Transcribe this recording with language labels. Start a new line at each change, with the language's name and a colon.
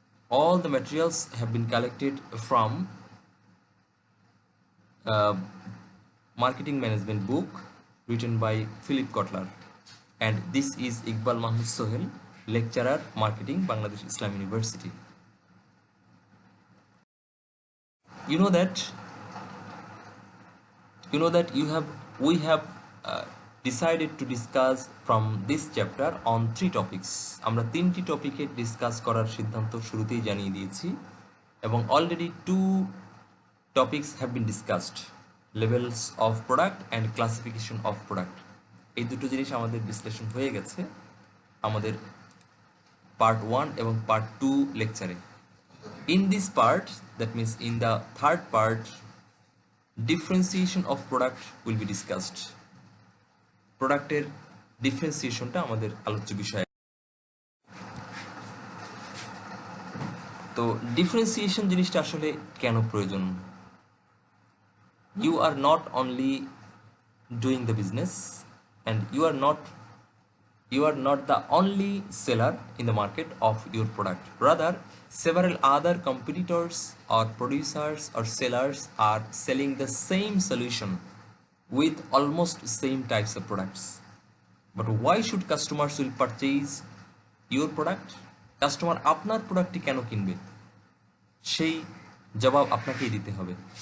English: All the materials have been collected from marketing management book written by Philip Kotler, and this is Iqbal Mahmoud Sohel, lecturer marketing, Bangladesh Islam University. You know that we have decided to discuss from this chapter on 3 topics.
Bangla: আমরা 3টি টপিকে discuss করার সিদ্ধান্ত শুরুতেই জানিয়ে দিয়েছি এবং already
English: 2 topics have been discussed, levels of product and classification of product.
Bangla: এই দুটো জিনিস আমাদের বিশ্লেষণ হয়ে গেছে আমাদের পার্ট 1 এবং পার্ট 2 লেকচারে.
English: In this part, that means in the third part, differentiation of product will be discussed.
Bangla: প্রোডাক্টের ডিফারেন্সিয়েশনটা আমাদের আলোচ্য বিষয়. তো ডিফারেন্সিয়েশন জিনিসটা আসলে কেন প্রয়োজন?
English: You are not only doing the business and you are not the only seller in the market of your product. Rather, several other competitors or producers or sellers are selling the same solution with almost same types of products. But why should customers will purchase your product?
Bangla: Customer আপনার প্রোডাক্টটি কেন কিনবে? সেই জবাব আপনাকেই দিতে হবে.